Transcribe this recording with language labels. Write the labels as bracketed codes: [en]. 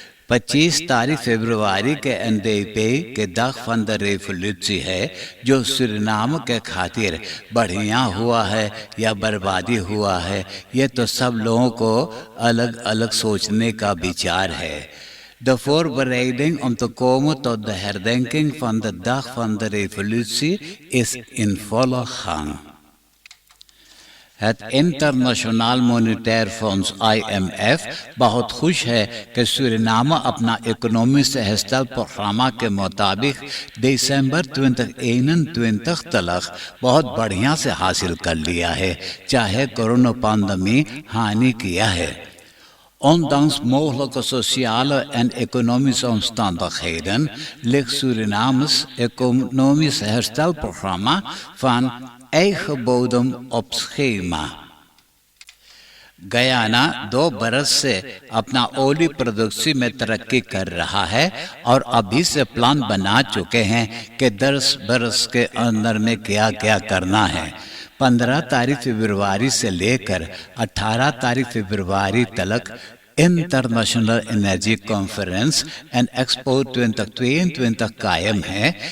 [hns] 25 तारीख फरवरी के NDP के [nl] dag van de revolutie [hns] है, जो सूरीनाम के खातिर बढ़िया हुआ है या बर्बादी हुआ है, ये तो सब लोगों को अलग अलग सोचने का विचार है। [nl] De voorbereiding om te komen tot de herdenking van de dag van de revolutie is in volle gang। [hns] Het इंटरनेशनल मॉनिटरी फंड IMF बहुत खुश है कि सूरीनाम अपना इकोनॉमी से हेस्टल प्रोग्राम के मुताबिक दिसंबर 2021 तक बहुत बढ़िया से हासिल कर लिया है, चाहे कोरोना पैंडमी हानि किया है। [nl] Ondanks mogelijke sociale en economische omstandigheden ligt Surinames economisch herstelprogramma van eigen bodem op schema। [hns] गयाना 2 बरस से अपना ओली प्रोडक्शन में तरक्की कर रहा है और अभी से प्लान बना चुके हैं कि 10 बरस के अंदर में क्या क्या करना है। 15 तारीख फरवरी से लेकर 18 तारीख फरवरी तक इंटरनेशनल एनर्जी कॉन्फ्रेंस एंड एक्सपो 2022 कायम है।